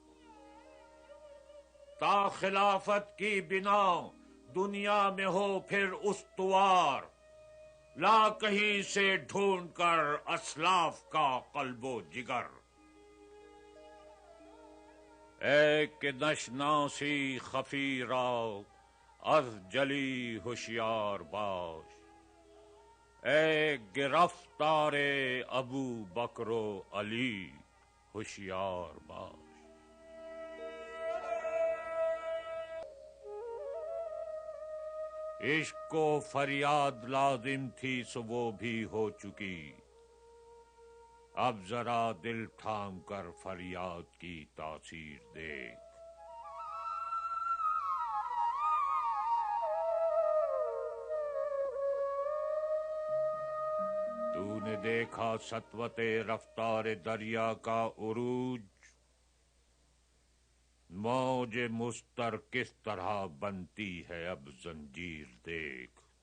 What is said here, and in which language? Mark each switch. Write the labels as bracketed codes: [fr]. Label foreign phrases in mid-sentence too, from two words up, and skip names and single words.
[ur] تا خلافت کی بنا دنیا میں ہو پھر استوار، لا کہیں سے ڈھونڈ کر اسلاف کا قلب و جگر. [fa] اے کہ نشناسی خفی را از جلی ہوشیار باش، اے گرفتار ابو بکر و علی ہوشیار باش. [ur] عشق کو فریاد لازم تھی سو وہ بھی ہو چکی، اب ذرا دل تھام کر فریاد کی تاثیر دیکھ. تو نے دیکھا سطوت رفتار دریا کا عروج، موج مستر کس طرح بنتی ہے اب زنجیر دیکھ.